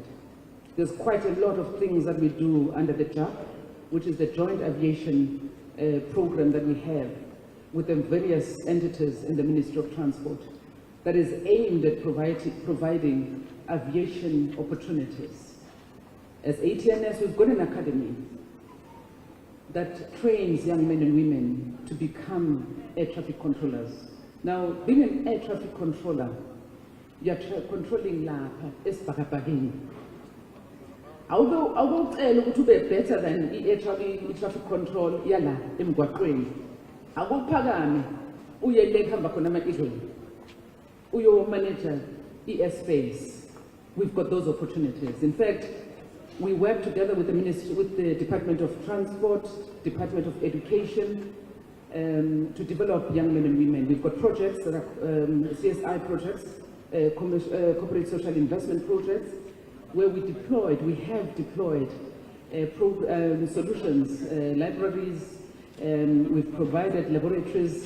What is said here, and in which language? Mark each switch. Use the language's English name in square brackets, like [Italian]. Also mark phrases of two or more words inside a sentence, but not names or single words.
[English] There's quite a lot of things that we do under the JAP, which is the Joint Aviation Program that we have with the various entities in the Ministry of Transport that is aimed at providing aviation opportunities. As ATNS, we've got an academy that trains young men and women to become air traffic controllers. Now, being an air traffic controller, you're controlling [Zulu] lapha esibhakabhakeni. Awukucela ukuthi ube [English] better than air traffic control [Zulu] yala emgwaqweni. Akuphakame uye le kuhamba khona ama-eagle. Uyo [English] manager airspace. We've got those opportunities. In fact, we work together with the Ministry, with the Department of Transport, Department of Education, to develop young men and women. We've got projects that are CSI projects, corporate social investment projects, where we have deployed solutions, libraries, we've provided laboratories.